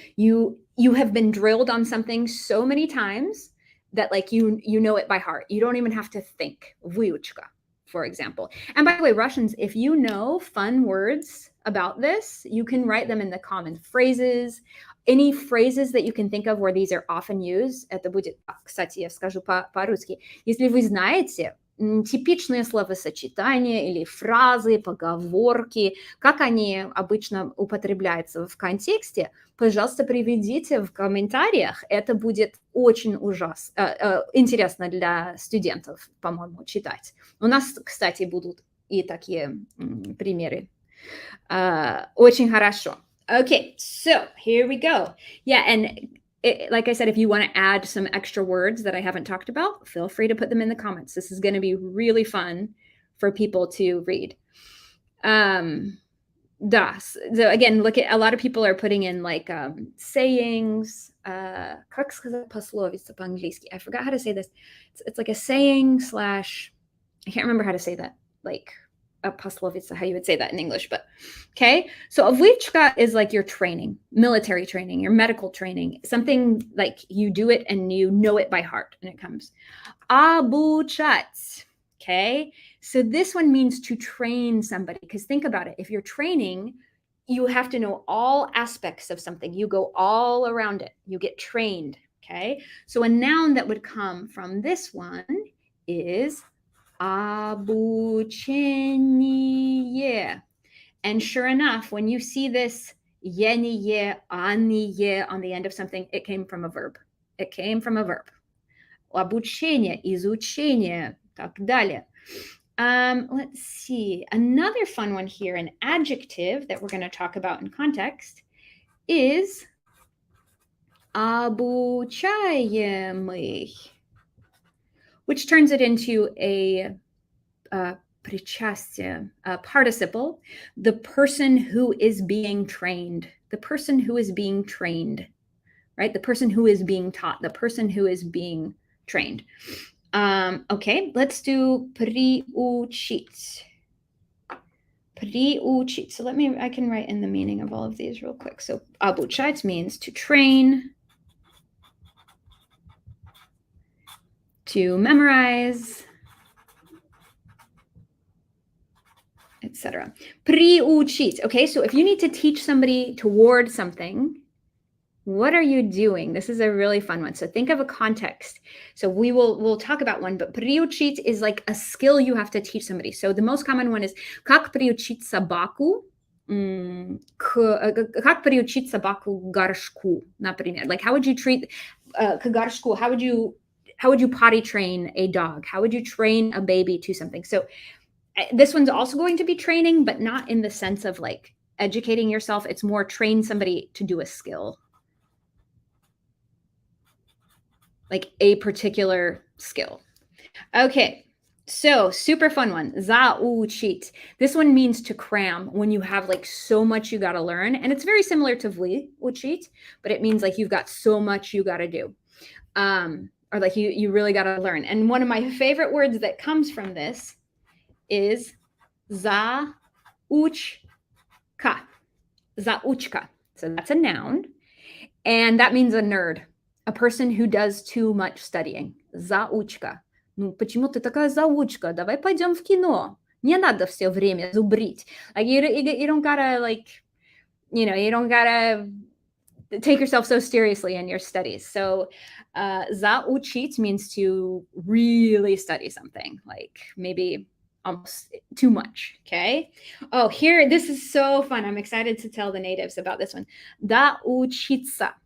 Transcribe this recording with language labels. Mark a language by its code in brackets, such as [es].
[en] You have been drilled on something so many times that like you know it by heart. You don't even have to think. Выучка, for example. And by the way, Russians, if you know fun words about this, you can write them in the common phrases. Any phrases that you can think of where these are often used. [ru] Это будет, кстати, я скажу по-русски. Если вы знаете типичные словосочетания или фразы, поговорки, как они обычно употребляются в контексте, пожалуйста, приведите в комментариях. Это будет очень интересно для студентов, по-моему, читать. У нас, кстати, будут и такие примеры. Очень хорошо. [en] Okay, so here we go. Yeah, and like I said, if you want to add some extra words that I haven't talked about, feel free to put them in the comments. This is going to be really fun for people to read. Das. So again, look at a lot of people are putting in like sayings. [ru] Как сказать пословица по-английски? [en] I forgot how to say this. It's like a saying / I can't remember how to say that. Like a пословица, how you would say that in English, but okay. So a vychka is like your training, military training, your medical training, something like you do it and you know it by heart and it comes. Обучать, okay. So this one means to train somebody, because think about it. If you're training, you have to know all aspects of something. You go all around it. You get trained, okay. So a noun that would come from this one is обучение. And sure enough, when you see this ение, ание on the end of something, it came from a verb. It came from a verb. [ru] Обучение, изучение, так далее. [en] Let's see. Another fun one here, an adjective that we're going to talk about in context is обучаемый, which turns it into a причастие, participle, the person who is being trained, the person who is being trained, right? The person who is being taught, the person who is being trained. Okay, let's do приучить. [ru] Приучить. [en] So I can write in the meaning of all of these real quick. So обучать means to train, to memorize, etc. [ru] Приучить. [en] Okay, so if you need to teach somebody toward something, what are you doing? This is a really fun one. So think of a context. So we'll talk about one, but приучить is like a skill you have to teach somebody. So the most common one is [ru] как приучить собаку, как приучить собаку к горшку, например. [en] Like how would you treat [ru] к горшку? [en] How would you potty train a dog? How would you train a baby to something? So this one's also going to be training, but not in the sense of like educating yourself. It's more train somebody to do a skill, like a particular skill. Okay, so super fun one. Заучить. This one means to cram, when you have like so much you got to learn. And it's very similar to выучить, but it means like you've got so much you got to do. Or like you really got to learn. And one of my favorite words that comes from this is заучка. Заучка. So that's a noun. And that means a nerd, a person who does too much studying. [ru] Заучка. Ну, почему ты такая заучка? Давай пойдем в кино. Не надо все время зубрить. [en] Like you don't gotta like, you don't gotta take yourself so seriously in your studies. So заучить means to really study something, like maybe almost too much, okay? Oh, here, this is so fun. I'm excited to tell the natives about this one. Доучиться.